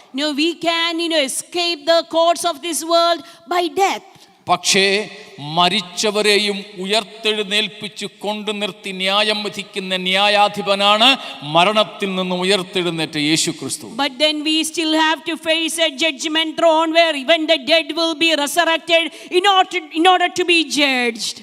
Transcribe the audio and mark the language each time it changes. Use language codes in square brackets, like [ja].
[en] No, we can escape the courts of this world by death. [ml] പക്ഷേ മരിച്ചവരെയും ഉയർത്തെഴുന്നേൽപ്പിച്ച് കൊണ്ടു നിർത്തി ന്യായം വിധിക്കുന്ന ന്യായാധിപനാണ് മരണത്തിൽ നിന്ന് ഉയർത്തെഴുന്നേറ്റ യേശു ക്രിസ്തു. [en] But then we still have to face a judgment throne where even the dead will be resurrected in order to be judged.